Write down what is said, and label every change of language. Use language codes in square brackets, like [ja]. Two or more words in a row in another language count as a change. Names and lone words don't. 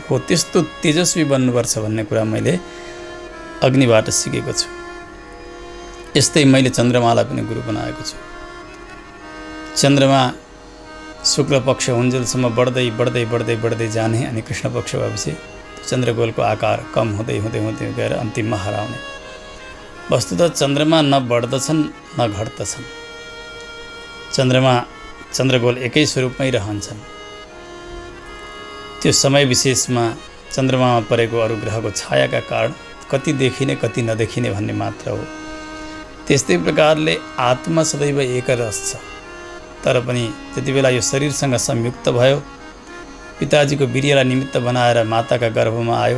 [ne] हो, त्यस्तो तेजस्वी बन्नुपर्छ भन्ने कुरा मैले अग्निबाट सिकेको छु। यस्तै मैले चन्द्रमालाई पनि गुरु बनाएको छु। चन्द्रमा शुक्ल पक्ष हुन्जेलसम्म बढ्दै बढ्दै बढ्दै बढ्दै जाने अनि कृष्ण पक्ष भएपछि चन्द्रगोलको आकार कम हुँदै हुँदै हुँदै गएर अन्तिममा हराउने। वस्तुतः चन्द्रमा न बढ्दछन् न घट्दछन्। चन्द्रमा, चन्द्रगोल एकै स्वरूपमै रहन्छन्। त्यो समय विशेषमा चन्द्रमामा परेको अरू ग्रहको छायाका कारण कति देखिने कति नदेखिने भन्ने मात्र हो। त्यस्तै प्रकारले आत्मा सदैव एक रस छ, तर पनि त्यति बेला यो शरीरसँग संयुक्त भयो, पिताजीको वीर्यलाई निमित्त बनाएर माताका गर्भमा आयो।